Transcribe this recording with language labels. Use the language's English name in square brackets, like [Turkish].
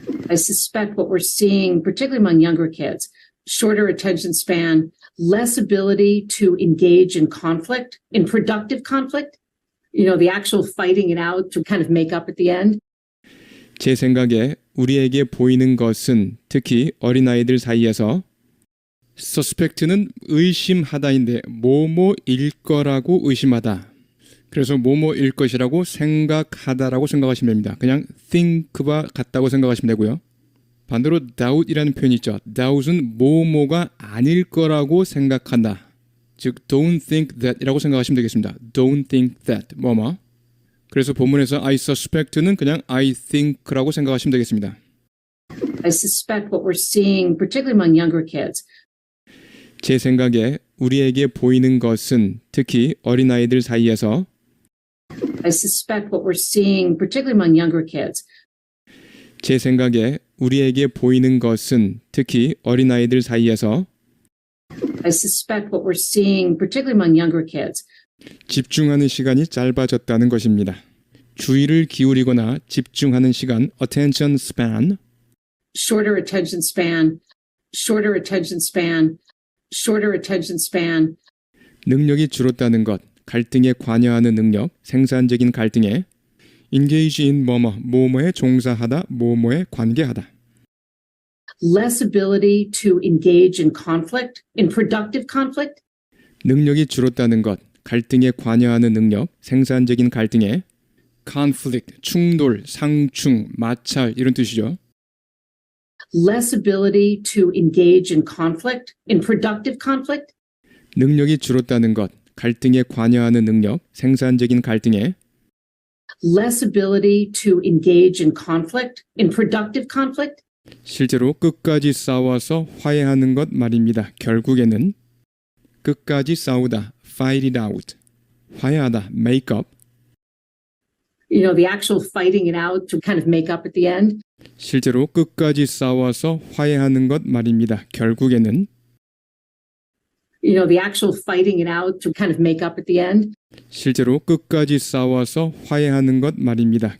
[English] I suspect what we're seeing, particularly among younger kids, shorter attention span, less ability to engage in conflict, in productive conflict, the actual fighting it out to kind of make up at the end. [Korean] 제 생각에 우리에게 보이는 것은 특히 어린아이들 사이에서 suspect는 의심하다인데 뭐뭐일 거라고 의심하다. 그래서 뭐뭐일 것이라고 생각하다라고 생각하시면 됩니다. 그냥 think와 같다고 생각하시면 되고요. 반대로 doubt이라는 표현이 있죠. doubt은 뭐뭐가 아닐 거라고 생각한다. 즉 [English] don't think that [Korean] 이라고 생각하시면 되겠습니다. [English] don't think that 뭐뭐. [Korean] 그래서 본문에서 [English] I suspect [Korean] 는 그냥 [English] I think [Korean] 라고 생각하시면 되겠습니다. [English] I suspect what we're seeing, particularly among younger kids, [Korean] 제 생각에 우리에게 보이는 것은 특히 어린아이들 사이에서 [English] I suspect what we're seeing, particularly among younger kids, [Korean] 제 생각에 우리에게 보이는 것은 특히 어린아이들 사이에서 [English] I suspect what we're seeing, particularly among younger kids, [Korean] 집중하는 시간이 짧아졌다는 것입니다. 주의를 기울이거나 집중하는 시간, attention span, [English] shorter attention span, shorter attention span, shorter attention span, [Korean] 능력이 줄었다는 것, 갈등에 관여하는 능력, 생산적인 갈등에 engage in 뭐뭐에 종사하다, 뭐뭐에 관계하다. [English] less ability to engage in conflict, in productive conflict, [Korean] 능력이 줄었다는 것, 갈등에 관여하는 능력, 생산적인 갈등에 conflict, 충돌, 상충, 마찰 이런 뜻이죠. [English] less ability to engage in conflict, in productive conflict, [Korean] 능력이 줄었다는 것, 갈등에 관여하는 능력, 생산적인 갈등에 [English] less ability to engage in conflict, in productive conflict. [Korean] 실제로 끝까지 싸워서 화해하는 것 말입니다. 결국에는 끝까지 싸우다, fight it out. 화해하다, make up. [English] The actual fighting it out to kind of make up at the end. [Korean] 실제로 끝까지 싸워서 화해하는 것 말입니다. 결국에는 [English] The actual fighting it out to kind of make up at the end. [Korean] 실제로 끝까지 싸워서 화해하는 것 말입니다.